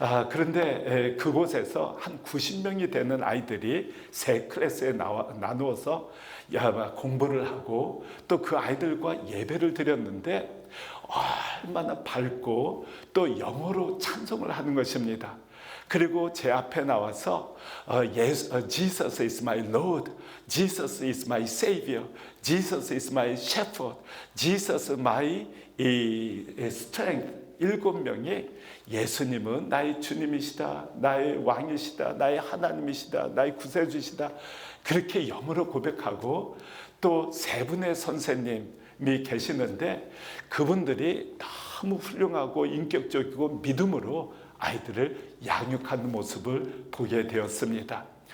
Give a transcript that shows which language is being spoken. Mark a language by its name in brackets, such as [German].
[Korean] 그런데 그곳에서 한 90명이 되는 아이들이 3 클래스에 나누어서 공부를 하고 또 그 아이들과 예배를 드렸는데, 얼마나 밝고 또 영어로 찬송을 하는 것입니다. [English] 그리고 제 앞에 나와서 Jesus is my Lord, Jesus is my Savior, Jesus is my Shepherd, Jesus is my strength, [Korean] 7명이 예수님은 나의 주님이시다, 나의 왕이시다, 나의 하나님이시다, 나의 구세주시다, 그렇게 영으로 고백하고, 또 3분의 선생님이 계시는데 그분들이 너무 훌륭하고 인격적이고 믿음으로 아이들을 양육하는 모습을 보게 되었습니다.